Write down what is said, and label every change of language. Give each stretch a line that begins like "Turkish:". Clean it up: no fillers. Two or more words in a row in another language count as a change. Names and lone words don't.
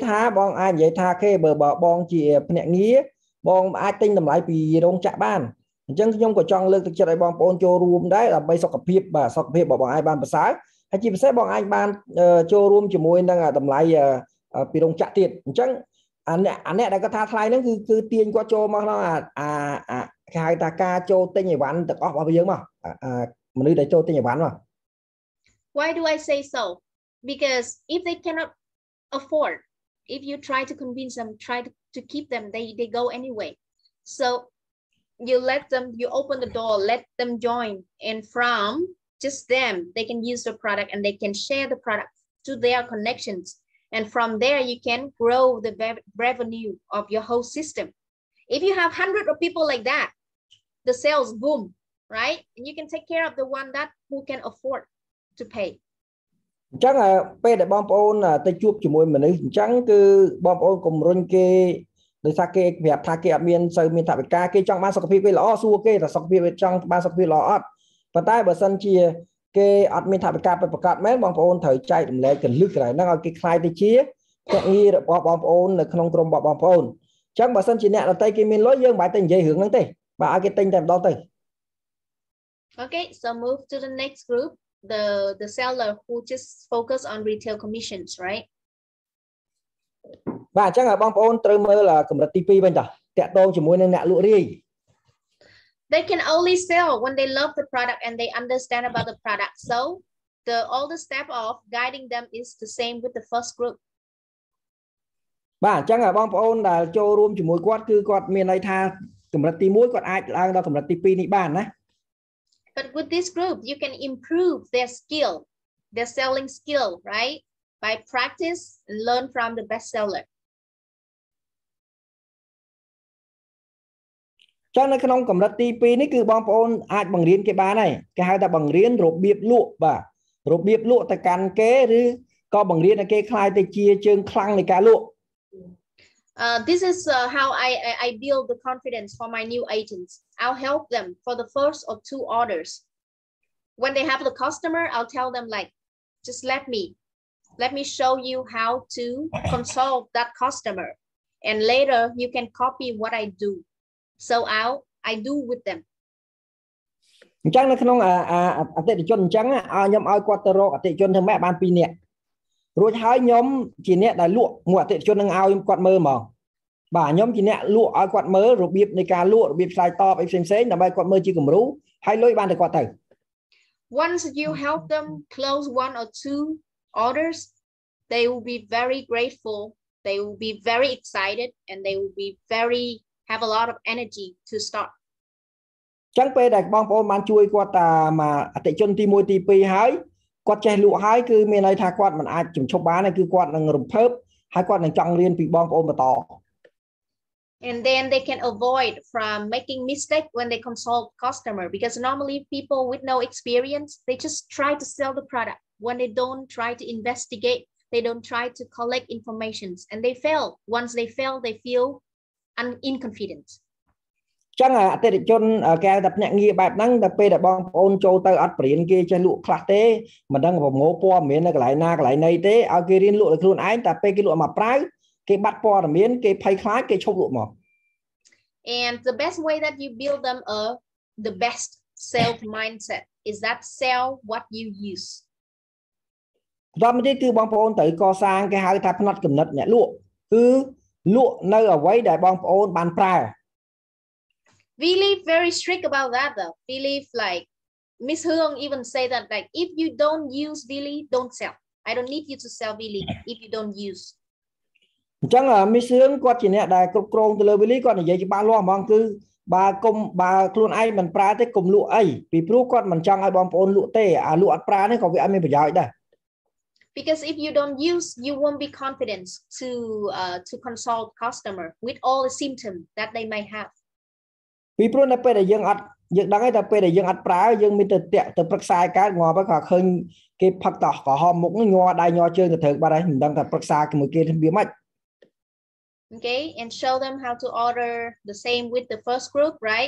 Khmer: ថាបងអាចនិយាយថាគេបើបងជាភ្នាក់ងារបងអាចទិញតម្លៃពីរោងចក្របានអញ្ចឹងខ្ញុំក៏ចង់លើកទឹកចិត្តឲ្យបងប្អូនចូលរួមដែរដើម្បីសុខភាពបាទសុខភាពរបស់បងអាចបានប្រសើរហើយជាពិសេសបងអាចបានចូលរួមជាមួយនឹងតម្លៃពីរោងចក្រទៀតអញ្ចឹងអាអ្នកដែលគាត់ថាថ្លៃហ្នឹងគឺទាញគាត់ចូលមកក្នុងគេហៅថាការចូលទិញអីវ៉ាន់ទាំងអស់របស់យើងមកមនុស្សដែលចូលទិញអីវ៉ាន់មក
English: Why do I say so? Because if they cannot afford, if you try to convince them, try to keep them, they go anyway. So you let them, you open the door, let them join, and from just them, they can use the product and they can share the product to their connections. And from there, you can grow the revenue of your whole system. If you have hundreds of people like that, the sales boom, right? And you can take care of the one that who can afford to pay.
Khmer: អញ្ចឹងពេលដែលបងប្អូនទៅជួបជាមួយមនុស្សអញ្ចឹងគឺបងប្អូនកុំរុញគេដោយសារគេប្រាប់ថាគេអត់មានសូវមានថវិកាគេចង់បានសុខភាពគេល្អសួរគេថាសុខភាពចង់បានសុខភាពល្អអត់ប៉ុន្តែបើសិនជាគេអត់មានថវិកាពិតប្រាកដមែនបងប្អូនត្រូវចែករំលែកកលឹះកន្លែងហ្នឹងឲ្យគេខ្លាយទៅជាភ្នាក់ងាររបស់បងប្អូននៅក្នុងក្រុមរបស់បងប្អូនអញ្ចឹងបើសិនជាអ្នកដទៃគេមានលុយយើងមិនបាច់ទៅនិយាយរឿងហ្នឹងទេបាទឲ្យគេទិញតែម្ដងទៅ
English: Okay, so move to the next group, the seller who just focus on retail commissions, right?
Khmer: បាទអញ្ចឹងបងប្អូនត្រូវមើលកម្រិតទី2វិញតើតាក់ទងជាមួយនឹងអ្នកលក់រាយ
English: They can only sell when they love the product and they understand about the product. So all the step of guiding them is the same with the first group.
Khmer: បាទអញ្ចឹងបងប្អូនដែលចូលរួមជាមួយគាត់គឺគាត់មានន័យថាកម្រិតទី1គាត់អាចឡើងដល់កម្រិតទី2នេះបានណា
English: But with this group you can improve their skill, their selling skill, right? by practice and learn from the bestseller.
Khmer: ចឹងនៅក្នុងកម្រិតទី 2 នេះគឺបងប្អូនអាចបង្រៀនគេបានហើយគេហៅថាបង្រៀនរបៀបលក់បាទរបៀបលក់ទៅកាន់គេឬក៏បង្រៀនឲ្យគេខ្លាយទៅជាជើងខ្លាំងនៃការលក់
English: This is how I build the confidence for my new agents. I'll help them for the first or 2 orders. When they have the customer, I'll tell them like, just let me show you how to consult that customer. And later you can copy what I do. So I do with them.
Khmer: អញ្ចឹងនៅក្នុងអតិថិជនអញ្ចឹងខ្ញុំឲ្យគាត់ទៅរកអតិថិជនធ្វើម៉េចបាន 2 នាក់រួចហើយខ្ញុំជាអ្នកដែលលក់មួយអតិថិជននឹងឲ្យគាត់មើលហ្មងបាទខ្ញុំជាអ្នកលក់ឲ្យគាត់មើលរបៀបនៃការលក់របៀបឆ្លើយតបអីផ្សេងៗដើម្បីគាត់មើលជាគំរូហើយលុយបានទៅគាត់ទៅ
English: Once you help them close 1 or 2 orders, they will be very grateful. They will be very excited and they will be have a lot of energy to start.
Khmer: ចឹងពេលដែលបងប្អូនបានជួយគាត់តាមកអតិថិជនទី 1 ទី 2 ហើយគាត់ចេះលក់ហើយគឺមានន័យថាគាត់មិនអាចជំឈប់បានទេគឺគាត់នឹងរំភើបហើយគាត់នឹងចង់រៀនពីបងប្អូនបន្ត
English: And then they can avoid from making mistake when they consult customer because normally people with no experience they just try to sell the product when they don't try to investigate they don't try to collect informations and they fail. Once they fail they feel inconfident.
Khmer: ចឹងអតិថិជនគេថាភ្នាក់ងារបែបហ្នឹងតែពេលដែលបងប្អូនចូលទៅអត់បរៀនគេចេះលក់ខ្លះទេមិនដឹងប្រមូលព័ត៌មាននៅកន្លែងណាកន្លែងណីទេឲ្យគេរៀនលក់ដោយខ្លួនឯងតែពេលគេលក់មកប្រើគេបាត់ព័ត៌មានគេភ័យខ្លាចគេឈប់លក់មក
English: And the best way that you build them the best sales mindset is that sell what you use.
Khmer: ដល់មកទៀតគឺបងប្អូនត្រូវកសាងគេហៅថាផ្នត់គំនិតអ្នកលក់គឺលក់នៅអ្វីដែលបងប្អូនបានប្រើ
English: We live very strict about that though. We live like Miss Hương even say that like if you don't use Billy, don't sell. I don't need you to sell Billy if you don't use.
Khmer: អញ្ចឹង Miss Hương គាត់ជាអ្នកដែលគ្រប់គ្រងទៅលើ Billy គាត់និយាយច្បាស់លាស់ហ្មងគឺបើខ្លួនឯងមិនប្រើទេកុំលក់អីពីព្រោះគាត់មិនចង់ឲ្យបងប្អូនលក់ទេអាលក់អត់ប្រើនេះក៏វាអត់មានប្រយោជន៍ដែរ
English: Because if you don't use, you won't be confident to consult customer with all the symptoms that they might have.
Khmer: ពីព្រោះនៅពេលដែលយើងដឹងហើយតែពេលដែលយើងអត់ប្រើយើងមានទៅប្រឹក្សាកើតងាប់ហើយក៏ឃើញគេផឹកតោះក្រហមមុខញ័រដៃញ័រជើងទៅត្រូវបាត់ហើយមិនដឹងថាប្រឹក្សាជាមួយគេវាម៉េច
English: Okay, and show them how to order the same with the first group, right?